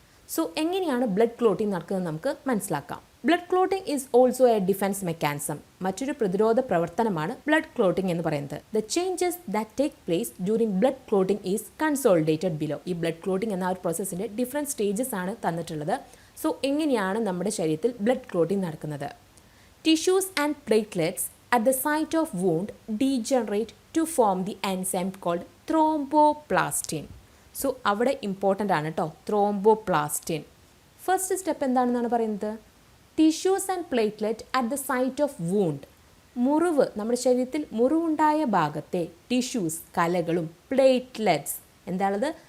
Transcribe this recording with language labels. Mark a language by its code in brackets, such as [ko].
[ml] So എങ്ങനെയാണ് blood clotting നടക്കുന്നത് നമുക്ക് മനസ്സിലാക്കാം. [en] Blood clotting is also a defence mechanism. [ml] മറ്റൊരു പ്രതിരോധ പ്രവർത്തനമാണ് ബ്ലഡ് ക്ലോട്ടിംഗ് എന്ന് പറയുന്നത്. [en] The changes that take place during blood clotting is consolidated below. [ml] ഈ ബ്ലഡ് ക്ലോട്ടിംഗ് എന്ന ഒരു പ്രോസസ്സിൻ്റെ ഡിഫറെൻറ്റ് സ്റ്റേജസ് ആണ് തന്നിട്ടുള്ളത്. സോ എങ്ങനെയാണ് നമ്മുടെ ശരീരത്തിൽ ബ്ലഡ് ക്ലോട്ടിംഗ് നടക്കുന്നത്? [en] Tissues and platelets at the site of wound degenerate to form the enzyme called thromboplastin. [ml] So അവിടെ ഇമ്പോർട്ടൻ്റ് ആണ് കേട്ടോ, ത്രോംബോപ്ലാസ്റ്റിൻ. ഫസ്റ്റ് സ്റ്റെപ്പ് എന്താണെന്നാണ് പറയുന്നത്? [en] Tissues and platelet at the site of wound. [ml] മുറിവ്, നമ്മുടെ ശരീരത്തിൽ മുറിവുണ്ടായ ഭാഗത്തെ ടിഷ്യൂസ്, കലകളും പ്ലേറ്റ്ലെറ്റ്സ്, എന്താണത്?